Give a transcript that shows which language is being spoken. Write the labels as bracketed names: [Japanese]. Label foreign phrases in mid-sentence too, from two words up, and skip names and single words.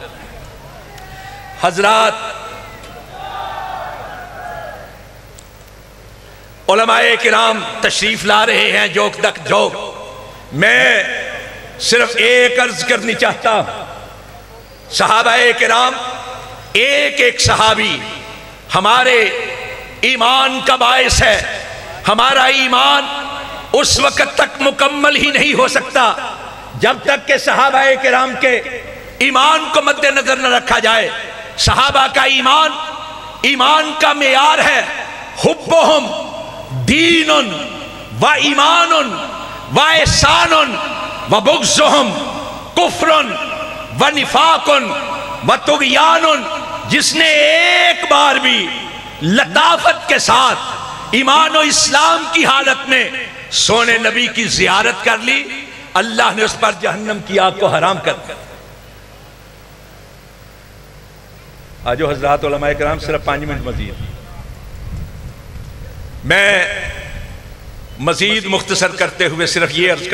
[Urdu] حضرات، علماء کرام تشریف لا رہے ہیں جوک دک جوک، میں صرف ایک عرض کرنی چاہتا ہوں، صحابہ کرام ایک ایک صحابی ہمارے ایمان کا باعث ہے۔ ہمارا ایمان اس وقت تک مکمل ہی نہیں ہو سکتا جب تک کہ صحابہ کرام کے ایمان کو مد نظر نہ رکھا جائے۔ صحابہ کا ایمان کا معیار ہے [Arabic] حبہم دین و ایمان و احسان و بغضہم کفر و نفاق و طغیان۔ [Urdu] جس نے ایک بار بھی لطافت کے ساتھ ایمان و اسلام کی حالت میں سونے نبی کی زیارت کر لی، اللہ نے اس پر جہنم کی آگ کو حرام کر دیا۔ آجو حضرات علماء کرام، صرف 5 منٹ مزید، میں مزید مختصر کرتے ہوئے صرف یہ عرض